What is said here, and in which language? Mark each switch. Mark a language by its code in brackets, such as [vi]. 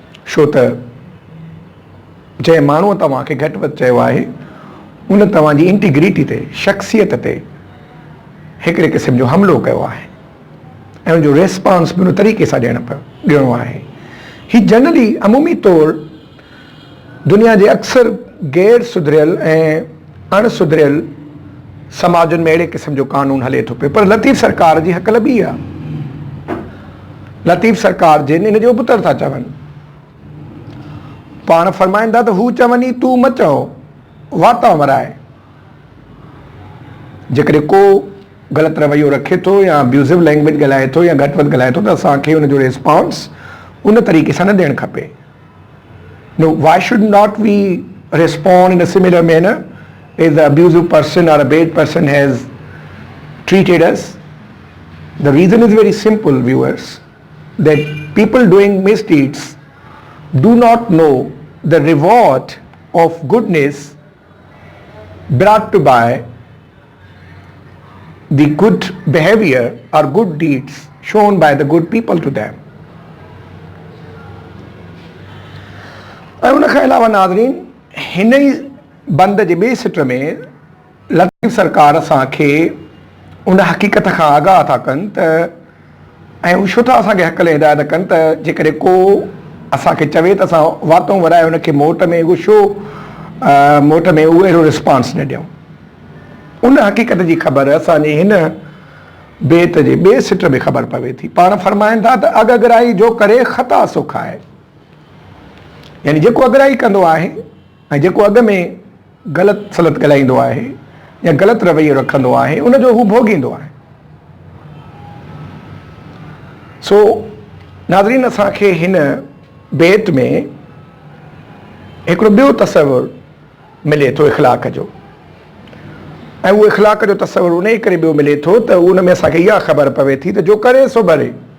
[sd] छो त जंहिं माण्हूअ तव्हांखे घटि वधि चयो आहे उन तव्हांजी इंटीग्रिटी ते शख़्सियत ते हिकिड़े क़िस्म जो हमिलो कयो आहे ऐं उनजो रेस्पॉन्स बि उन तरीक़े सां ॾियणो आहे। हीउ जनरली अमूमी तौरु दुनिया जे अक्सर गैर सुधरियल ऐं अणसुधरियल समाजुनि में अहिड़े क़िस्म जो कानून हले थो पियो। पर लतीफ़ सरकार जी हक़ल ॿी आहे। लतीफ़ सरकार जिन इन जो पुत्र था चवनि, पाण फरमाइनि था त हू चवनि तूं मत चओ वाता वराए। जेकॾहिं को ग़लति रवैयो रखे थो या अब्यूज़िव लैंग्वेज ॻाल्हाए थो या घटि वधि ॻाल्हाए थो त असांखे हुनजो रिस्पॉन्स उन तरीक़े सां न ॾियणु खपे। [en] No, why should not we respond in a similar manner if the abusive person or a bad person has treated us? The reason is very simple, viewers, that people doing misdeeds do not know the reward of goodness brought to by the good behavior or good deeds shown by the good people to them. [sd] ऐं उनखां अलावा नाज़रीन हिन ई बंद जे ॿिए सिट में लतीफ़ सरकार असांखे उन हक़ीक़त खां आगाह था कनि त ऐं उहे छो था असांखे हक़ लाइ हिदायत कनि त जेकॾहिं को असांखे चवे त असां वातों वराए उनखे मोट में उहो छो मोट में उहो अहिड़ो रिस्पॉन्स न ॾियूं। उन हक़ीक़त जी ख़बर असांजे हिन बेत जे ॿिए सिट में ख़बर पवे थी। पाण फरमाइनि था त अगराई जो करे ख़ता सो खाए। यानी जेको अगराई कंदो आहे ऐं जेको अॻ में ग़लति सलत ॻाल्हाईंदो आहे या ग़लति रवैयो रखंदो आहे उनजो हू भोगींदो आहे। सो नाज़रीन असांखे हिन बेत में हिकिड़ो ॿियो तसवुरु मिले थो इख़लाक़ जो ऐं उहो इख़लाक़ जो तसवुरु उन करे ॿियो मिले थो त उन में असांखे इहा ख़बर पवे थी त जो करे सो भरे।